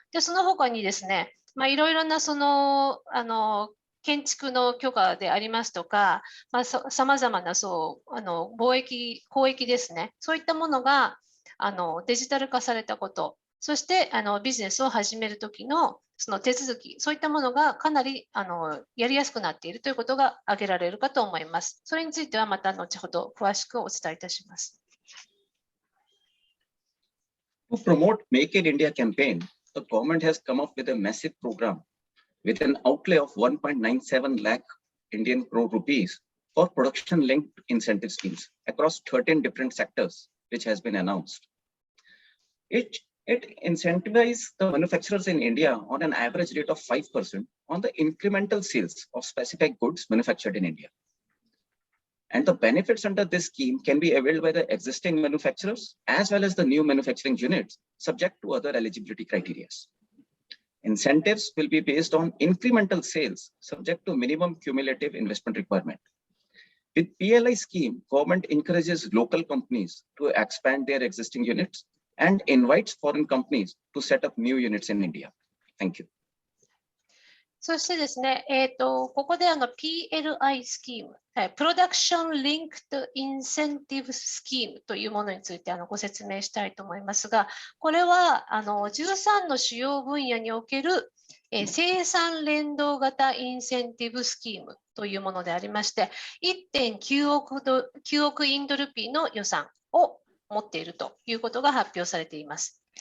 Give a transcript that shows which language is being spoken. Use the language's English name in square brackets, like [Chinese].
[Japanese] で、その他にですね、いろいろなその、建築の許可でありますとか、さまざまな交易ですね、そういったものがデジタル化されたこと、そしてビジネスを始めるときのその手続き、そういったものがかなりやりやすくなっているということが挙げられるかと思います。それについてはまた後ほど詳しくお伝えいたします。 [English] To promote Make in India campaign, the government has come up with a massive program with an outlay of 1.97 lakh Indian crore rupees for production-linked incentive schemes across 13 different sectors, which has been announced. It incentivizes the manufacturers in India on an average rate of 5% on the incremental sales of specific goods manufactured in India. And the benefits under this scheme can be availed by the existing manufacturers as well as the new manufacturing units, subject to other eligibility criteria. Incentives will be based on incremental sales, subject to minimum cumulative investment requirement. With PLI scheme, government encourages local companies to expand their existing units and invites foreign companies to set up new units in India. Thank you. [Japanese] そしてですね、ここでPLI スキーム、プロダクションリンクドインセンティブスキームというものについてご説明したいと思いますが、これは13の主要分野における生産連動型インセンティブスキームというものでありまして、1.9 億インドルピーの予算を持っているということが発表されています。